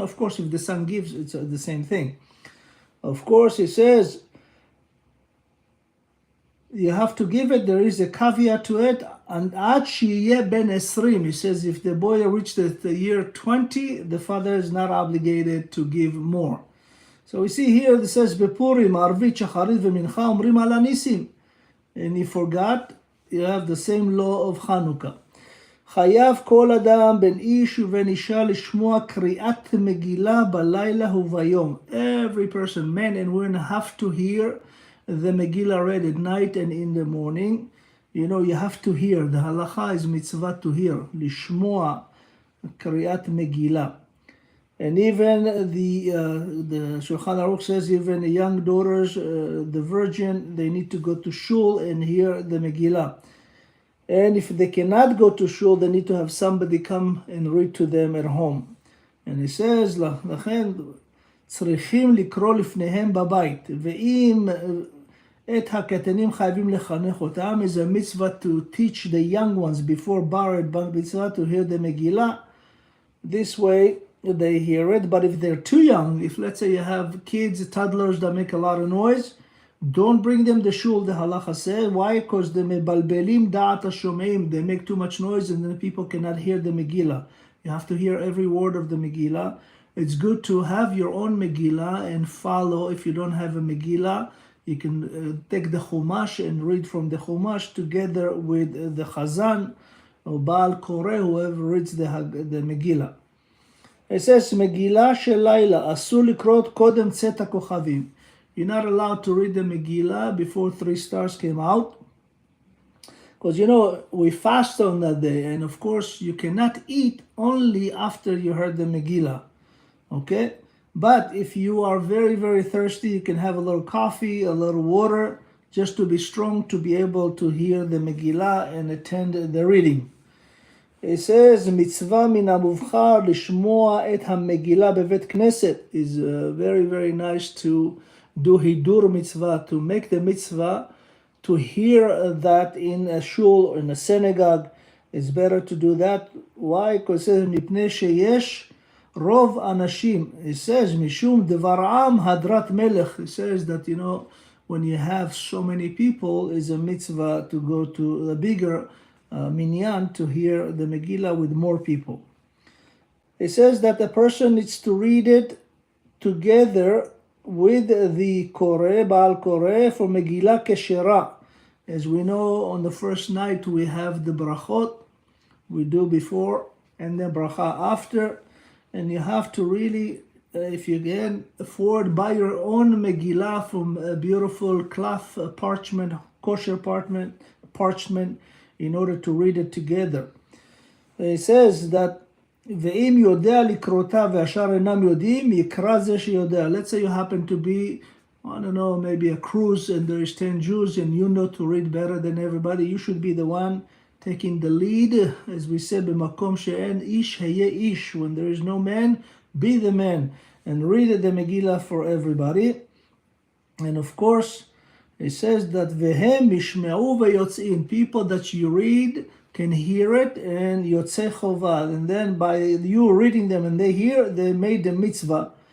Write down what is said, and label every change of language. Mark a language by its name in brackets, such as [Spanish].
[English] Of course, if the son gives, it's the same thing. Of course, it says you have to give it. There is a caveat to it. and [Hebrew] עד שיהיה בן 20, [English] he says if the boy reached the year 20, the father is not obligated to give more. So we see here, it says, [Hebrew] בפורים, ערבית, שחרית ומנחה אומרים על הניסים. [English] And he forgot, you have the same law of Hanukkah. [Hebrew] חייב כל אדם בין איש ובין אישה לשמוע קריאת מגילה בלילה וביום. [English] Every person, men and women, have to hear the Megillah read at night and in the morning. You know, you have to hear. The halacha is mitzvah to hear. [Hebrew] לשמוע קריאת מגילה. [English] And even the Shulchan Aruch says even the young daughters, the virgin, they need to go to shul and hear the Megillah. And if they cannot go to shul, they need to have somebody come and read to them at home. And he says, [Hebrew] לכן צריכים לקרוא לפניהם בבית. ואם את הקטנים חייבים לחנך אותם, [English] is a mitzvah to teach the young ones before bar mitzvah to hear the Megillah. This way, they hear it. But if they're too young, if let's say you have kids, toddlers that make a lot of noise, don't bring them to shul, the halacha says. Why? Because the [Hebrew] mebalbelim da'at hashomeim, [English] they make too much noise and then people cannot hear the Megillah. You have to hear every word of the Megillah. It's good to have your own Megillah and follow. If you don't have a Megillah, you can take the Chumash and read from the Chumash together with the Chazan or Baal Koreh, whoever reads the Megillah. It says, [Hebrew] Megillah של לילה, אסור לקרוא קודם צאת הכוכבים. [English] You're not allowed to read the Megillah before 3 stars came out. Because, you know, we fast on that day. And of course, you cannot eat only after you heard the Megillah. Okay? But if you are very, very thirsty, you can have a little coffee, a little water, just to be strong, to be able to hear the Megillah and attend the reading. It says, [Hebrew] מצווה מן המובחר לשמוע את המגילה בבית כנסת. [English] Is very, very nice to do hidur mitzvah, to make the mitzvah, to hear that in a shul or in a synagogue. It's better to do that. Why? Because it says, [Hebrew] מפני שיש רוב אנשים. [English] It says, [Hebrew] משום דבר עם הדרת מלך. [English] It says that, you know, when you have so many people, it's a mitzvah to go to a bigger minyan to hear the Megillah with more people. It says that a person needs to read it together with the Koreh, Baal Koreh, for Megillah Keshera. As we know, on the first night we have the brachot, we do before, and then bracha after. And you have to really, if you can afford, buy your own Megillah from a beautiful cloth parchment, kosher parchment, in order to read it together. It says that [Hebrew] ואם יודע לקרותה והשאר אינם יודעים, יקרא זה שיודע. [English] Let's say you happen to be, I don't know, maybe a cruise and there is 10 Jews and you know to read better than everybody. You should be the one taking the lead. As we said, [Hebrew] במקום שאין איש, היה איש. [English] When there is no man, be the man. And read the Megillah for everybody. And of course, it says that [Hebrew] והם ישמעו ויוצאים. [English] People that you read can hear it and yotzei chovah, and then by you reading them and they hear, they made the mitzvah.